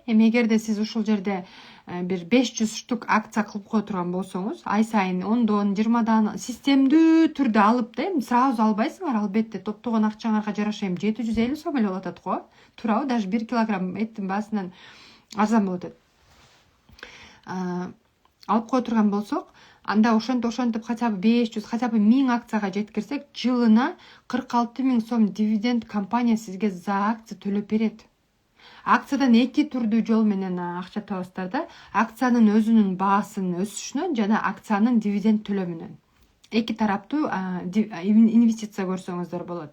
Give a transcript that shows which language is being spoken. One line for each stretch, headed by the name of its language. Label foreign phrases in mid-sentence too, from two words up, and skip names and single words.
Kyrgyz: Эми эгерде сиз ушул жерде бир 500 штук акция кылып кое турган болсоңуз, ай сайын 10дон 20дан системдүү түрдө алып да, сразу албайсыңар, албетте топтогон акчаңарга жараша 750 сом эле болот атат го. Туурабы? Даже 1 килограмм эттин баасынан арзан болот атат. Алып кое турган болсок, анда ошентип
Russian: хотя бы
Kyrgyz: 500,
Russian: хотя бы
Kyrgyz: 1000 акцияга жеткирсек, жылына 46 миң сом дивиденд компания сизге за акция төлөп берет. Акциядан эки түрдүү жол менен акча табасыздар да. Акциянын өзүнүн баасынын өсүшүнөн жана акциянын дивиденд төлөмүнөн. Эки тараптуу инвестиция көрсөңүздөр болот.